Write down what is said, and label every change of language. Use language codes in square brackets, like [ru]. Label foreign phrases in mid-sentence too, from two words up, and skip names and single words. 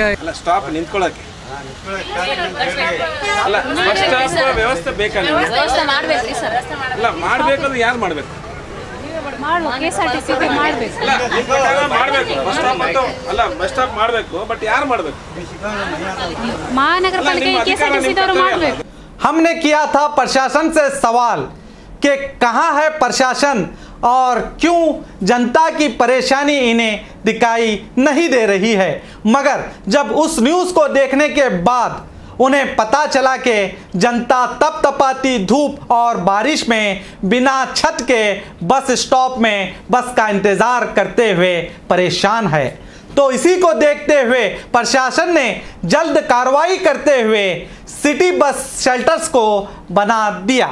[kn] ಅಲ್ಲ ಸ್ಟಾಪ್ ನಿಂತ್ಕೊಳ್ಳೋಕೆ ಅಲ್ಲ [en] bus stop [kn] ವ್ಯವಸ್ಥೆ ಬೇಕಲ್ಲ. ವ್ಯವಸ್ಥೆ ಮಾಡಬೇಕ್ರಿ ಸರ್. ಅಲ್ಲ ಮಾಡಬೇಕಂದ್ರೆ ಯಾರು ಮಾಡಬೇಕು? KSRTC ಮಾಡಬೇಕು. ಮಾಡಬೇಕು [en] bus stop [kn] ಅಂತ. ಅಲ್ಲ [en] bus stop [kn] ಮಾಡಬೇಕು, ಬಟ್ ಯಾರು ಮಾಡಬೇಕು? ಮಹಾನಗರ ಪಾಲಿಕೆ KSRTC ದವರು ಮಾಡಬೇಕು. [hi] हमने किया था प्रशासन से सवाल कि कहां है प्रशासन और क्यों जनता की परेशानी इन्हें दिखाई नहीं दे रही है, मगर जब उस न्यूज़ को देखने के बाद उन्हें पता चला कि जनता तपतपाती धूप और बारिश में बिना छत के [en] bus stop [hi] में बस का इंतज़ार करते हुए परेशान है, तो इसी को देखते हुए प्रशासन ने जल्द कार्रवाई करते हुए [en] city bus shelters [hi] को बना दिया।